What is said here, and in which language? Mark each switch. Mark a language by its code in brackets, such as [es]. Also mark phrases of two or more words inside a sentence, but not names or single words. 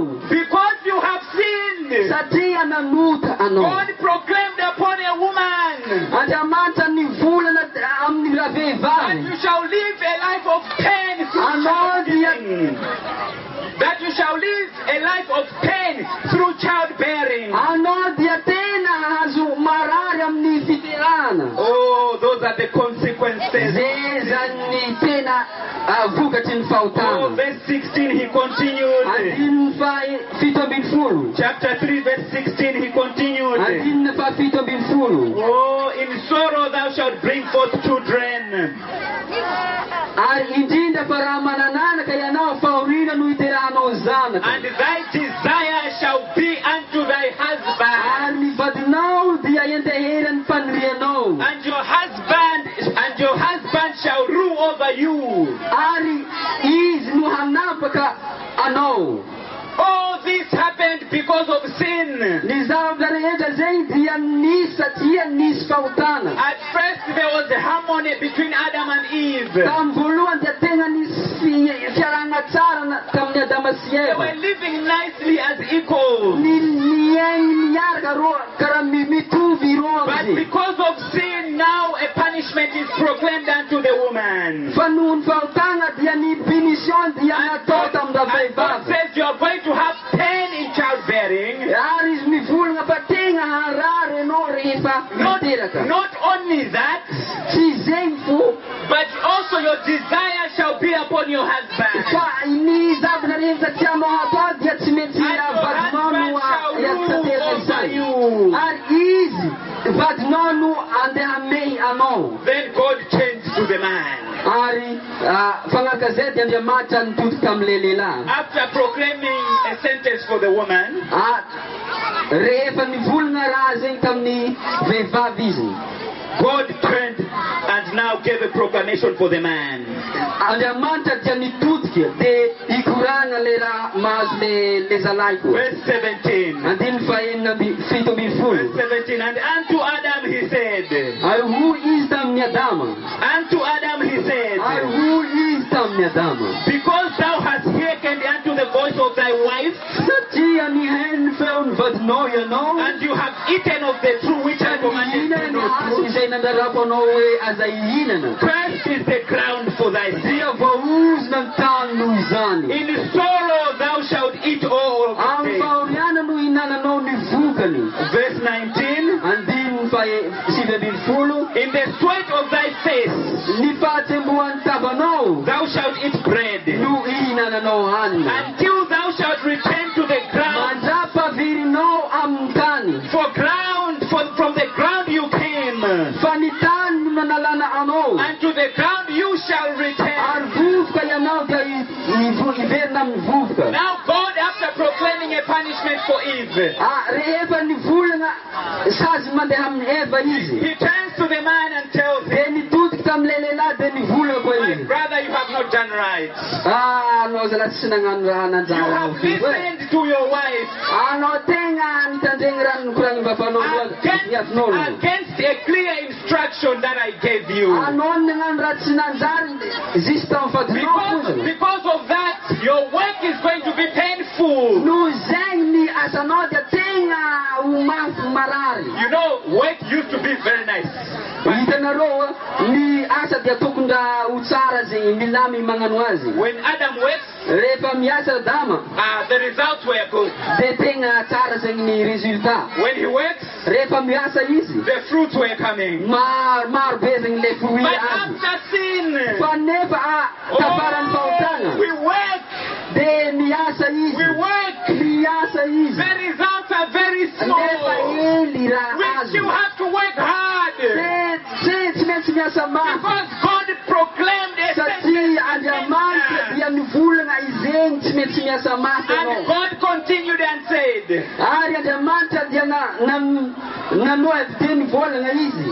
[en] because you have sinned. [mg] Satria nanota anao. [en] God proclaimed upon a woman [mg] Andriamanitra nivolana amin'ny [en] that [mg] vehivavy. [en] you shall live a life of pain through [mg] Anao dia [en] childbearing. That you shall live a life of pain through childbearing. [mg] anao dia tena azo marary amin'ny fiterana. [en] Oh, those are the consequences. [mg] Zay zany tena vokatry ny [en] Oh, [mg] fahotana. [en] verse 16 he continued. [mg] Andininy fa 17. [en] Chapter 3 verse 16 he continued. [mg] Andininy fa 17. [en] Oh, in sorrow thou shalt bring forth children. [mg] Ary indrindra fa raha manananaka ianao fahoriana no iteranao zanaka. [en] And thy desire shall be unto thy husband. [mg] Ary ny vadinao dia enteherany mpanirianao. [en] And your husband shall rule over you. [mg] Ary izy no hanapaka anao. [en] All this happened because of sin. [mg] Ny zavatra rehetra zay dia nisy satria nisy fahotana. [en] At first there was a harmony between Adam and Eve. [mg] Tamin'ny voalohany dia tena nisy fiarahana tsara tamin'ny Adama sy [en] They [mg] Eva. [en] were living nicely as equals. [mg] Miaraka karaha mitovy [en] But [mg] rozy. [en] because of sin, now a punishment is proclaimed unto the woman. [mg] Fa noho ny fahotana dia ny punition dia [en] And [mg] natao tamin'ny [en] God [mg] vehivavy. [en] says you are going to have pain in childbearing. [mg] Ary izy mivolagna fa tena harary ianao rehefa miteraka. [en] Not only that, [mg] Tsy zay fo, [en] but also your desire shall be upon your husband. [mg] fa ny zavatra rehetra tianao atao dia tsy maintsy [en] And your [mg] vadinao [en] husband [mg] no [en] shall rule [mg] tanteraka [en] over [mg] izany. [en] you. [mg] Ary izy vadinao no andeha amey anao. [en] Then God changed to the man. [mg] Ary fagnaraka zay dia Andriamanitra nitodika tamin'ilay lehilahy. [en] After proclaiming a sentence for the woman, [mg] Rehefa nivolagna raha zegny tamin'ny vehivavy izy, [en] God turned and now gave a proclamation for the man. [mg] Andriamanitra dia nitodika dia ikoragna le raha mahazo le zalahy koa. [en] Verse 17. [mg] Andininy fa 17. [en] Verse 17. And unto Adam he said, [mg] Ary hoy izy tamin'ny Adama. [en] unto Adam he said, [mg] Ary hoy izy tamin'ny Adama. [en] because thou hast hearkened unto the voice of thy wife, [mg] Satria nihainy feon'ny vadinao ianao. [en] and you have eaten of the tree which I commanded [mg] Nihinana [en] thee [mg] ny [en] not [mg] hazo [en] to. [mg] izay nandarako anao hoe aza ihinana. [en] Cursed is the ground for thy sin. [mg] Dia voahozona ny tany noho izany. [en] In sorrow thou shalt eat all of the [mg] Amin'ny [en] day. [mg] fahoriana no ihinananao ny vokany. [en] Verse 19. [mg] Andininy fa 17. [en] In the sweat of thy face [mg] Ny fahatsembohan'ny tavanao [en] thou shalt eat bread, [mg] no ihinananao hanina. [en] until thou shalt return to the ground. [mg] Mandrapavirinao amin'ny tany. [en] From the ground you came, [mg] Fa ny tany no nanalana anao. [en] and to the ground you shall return. [mg] Ary vovoka ianao dia iverina amin'ny vovoka. [en] Now God, after proclaiming a punishment for Eve, [mg] Rehefa nivolagna sazy mandeha amin'ny Eva izy, [en] he turns to the man and tells him, [mg] dia nitodika tamin'ilay lehilahy dia nivolagna koa [en] my [mg] izy. [en] brother, you have not done right. [mg] Anao zalahy tsy nagnano raha [en] You [mg] nanjara [en] have [mg] ao ty. [en] listened to your wife [mg] Anao tena nitandregny raha nikoragny vavanao niavinao. [en] against a clear instruction that I gave you. [mg] Anao nagnano raha tsy nanjary zisy tamin'ny vadinao fozana. [en] Because of that, your work is going to be painful. [mg] Noho zegny ny asanao dia tena ho mafy marary. [en] You know, work used to be very nice. [mg] Hitanareo ny asa dia tokony raha ho tsara zegny milamy magnano azy. [en] When Adam works, [mg] Rehefa miasa Adama [en] the results were good. [mg] dia tena tsara zegny ny résultat. [en] When he works, [mg] Rehefa miasa izy [en] the fruits were coming. [mg] maro be zegny le fruit [en] But [mg] azy. [en] after sin, [mg] Fa nefa tafarany fahotana [en] we work, [mg] dia miasa [en] we [mg] izy. [en] work. [mg] Miasa izy. [en] The results are very [mg] Nefa [en] small. [mg] hely raha [en] Which you [mg] azo. [en] have to work hard. [mg] Tsy maintsy miasa mafy. [en] Because God proclaimed [mg] miasa mate [en] And [mg] no. [en] God continued and said, [mg] Ari andriamanitra dia nanoa teny volana izy.